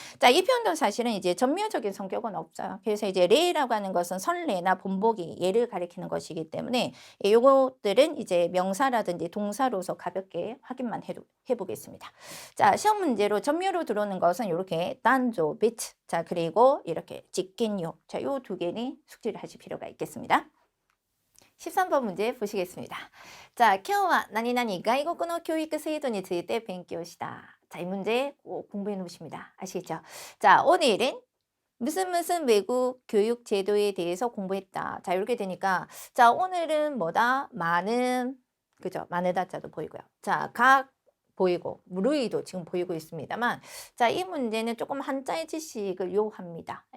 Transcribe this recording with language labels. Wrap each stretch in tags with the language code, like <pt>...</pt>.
<ko>자, 이 표현도 사실은 이제 전면적인 성격은 없어요. 그래서 이제 레라고 하는 것은 선례나 본보기, 예를 가리키는 것이기 때문에 요것들은 이제 명사라든지 동사로서 가볍게 확인만 해보겠습니다. 자, 시험 문제로 전면으로 들어오는 것은 이렇게 단조, 비트, 자, 그리고 이렇게 직겐요. 자, 요 두 개는 숙지를 하실 필요가 있겠습니다. 13번 문제 보시겠습니다.</ko> <ja>자, 今日は何々外国の教育制度について勉強した.</ja> <ko>자, 이 문제 꼭 공부해 놓으십니다. 아시겠죠? 자, 오늘은 무슨 외국 교육 제도에 대해서 공부했다. 자, 이렇게 되니까 자, 오늘은 뭐다? 많은, 그죠? 많은 다자도 보이고요. 자, 각 보이고 무르이도 지금 보이고 있습니다만 자, 이 문제는 조금 한자의 지식을 요합니다.</ko>